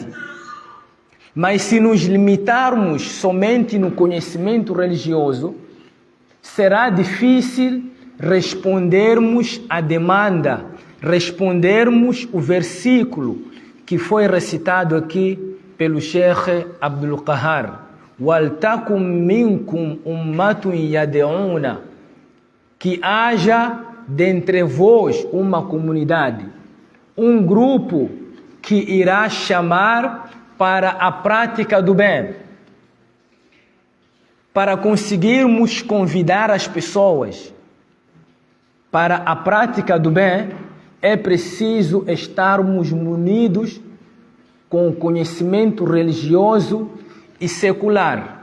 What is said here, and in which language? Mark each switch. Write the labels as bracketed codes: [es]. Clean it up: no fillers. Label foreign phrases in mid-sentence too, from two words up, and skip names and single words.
[pt] Mas se nos limitarmos somente no conhecimento religioso, será difícil respondermos à demanda, respondermos o versículo que foi recitado aqui pelo Sheikh Abdul Qahar. [ar] وَلْتَكُمْ مِنْكُمْ أُمَّةٌ يَدْعُونَ, [pt] que haja dentre vós uma comunidade, um grupo que irá chamar para a prática do bem. Para conseguirmos convidar as pessoas para a prática do bem, é preciso estarmos munidos com conhecimento religioso e secular.